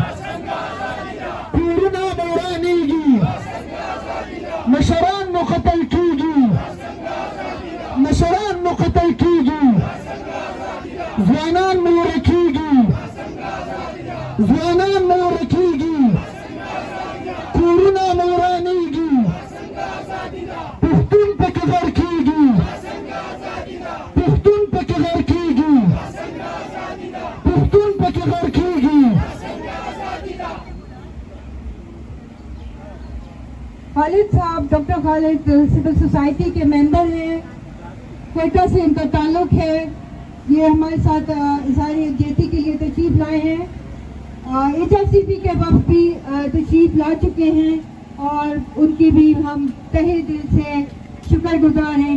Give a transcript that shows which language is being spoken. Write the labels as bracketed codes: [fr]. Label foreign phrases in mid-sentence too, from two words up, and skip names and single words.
[ps] کورونه مو ورانیږي، مشران مو قتل کیږي، مشران مو قتل کیږي، ځوانان مو ورکیږي، ځوانان مو ورکیږي، کورونه مو ورانیږي، پښتون پکې غر کیږي، پښتون پکې غر کیږي، پښتون پکې غر کیږي. [ur] خالد صاحب ڈاکٹر خالد [en] civil society [ur] کے ممبر ہیں، کوئٹہ سے ان کا تعلق ہے. یہ ہمارے ساتھ اظہار یکجہتی کے لیے تشریف لائے ہیں. ایچ ایف سی پی کے وفد بھی تشریف لا چکے ہیں اور ان کی بھی ہم تہہ دل سے شکر گزار ہیں.